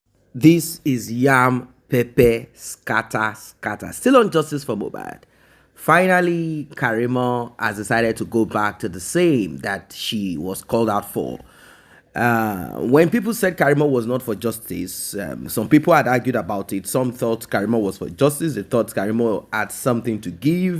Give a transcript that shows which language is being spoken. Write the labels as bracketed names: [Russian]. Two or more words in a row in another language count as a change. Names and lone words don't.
[English] This is Yam Pepe Scatter Scatter. Still on justice for Mohbad. Finally, Karimo has decided to go back to the same that she was called out for. When people said Karimo was not for justice, some people had argued about it. Some thought Karimo was for justice. They thought Karimo had something to give.